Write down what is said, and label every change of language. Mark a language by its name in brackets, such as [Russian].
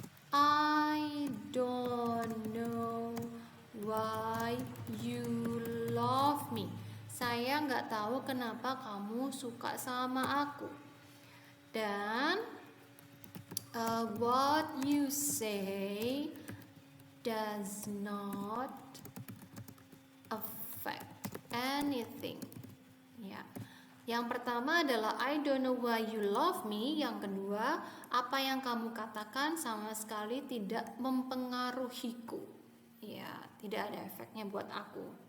[English] I don't know why you love me. [Indonesian] Saya nggak tahu kenapa kamu suka sama aku. [English] Dan what you say does not affect anything. [Indonesian] Ya. Yang pertama adalah [English] I don't know why you love me. [Indonesian] Yang kedua, apa yang kamu katakan sama sekali tidak mempengaruhiku. Ya, tidak ada efeknya buat aku.